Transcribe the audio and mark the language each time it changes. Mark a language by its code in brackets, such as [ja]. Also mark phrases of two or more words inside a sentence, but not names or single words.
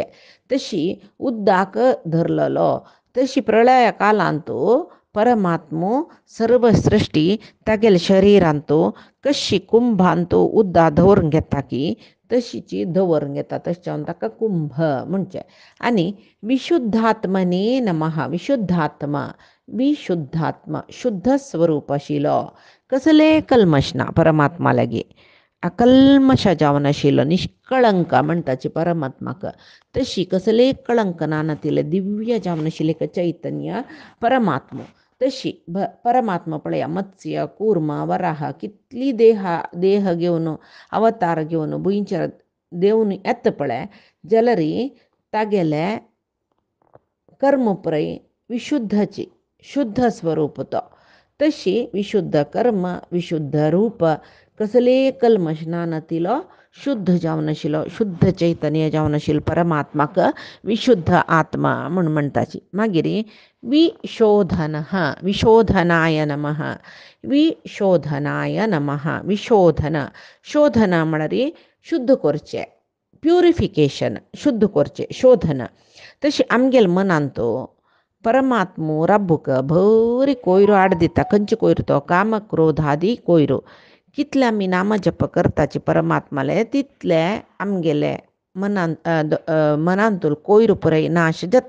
[kok] तशी उद्दाक धरलेलो. तशी प्रलय कालांतू परमात्मो सर्व सृश्टी तागेले शरिरांतू कशी कुंभांतू उद्दा धरून घेता की तशीची दवरून घेता. तशें जावन ताका कुंभ म्हणचे. आनी [sa] विशुद्धात्मने नमः. [kok] विशुद्धात्मा, विशुद्धात्मा शुद्ध स्वरूप आशिल्लो, कसले कल्मश ना परमात्मा लागी. अकल्मश जावन आशिल्लो, निष्कळंक म्हणटाची परमात्माक. तशी कसले कळंक ना तिले दिव्य जावन आशिल्ले चैतन्य परमात्मा. तशी परमात्मा पळया, मत्स्य कूर्म वराह कितली देह घेवन अवतार घेवन भुंयचर देवन येता पळय जाल्यार तागेले कर्म पळय विशुद्धची, शुद्ध स्वरूप तो. तशी विशुद्ध कर्म, विशुद्ध रूप, कसले कल्मश ना तिलो शुद्ध जावन आशिल्लो, शुद्ध चैतन्य जावन आशिल्लो परमात्माक विशुद्ध आत्मा म्हणटाची. मागीर विशोधन. [sa] विशोधनाय नमः. विशोधनाय नमः. [kok] विशोधन, शोधन म्हळ्यार शुद्ध करचे, प्युरिफिकेशन, शुद्ध करचे, शोधन. तशी आमगेल मनांतू परमात्मो रब्बूक भरी कोयरो आड दिता. खंयचे कोयरो तो? काम क्रोधादी कोयरो. कितले आमी नाम जप करताचे परमात्माले तितले आमगेले मनांतूल कोयर पुराय नाश जाता.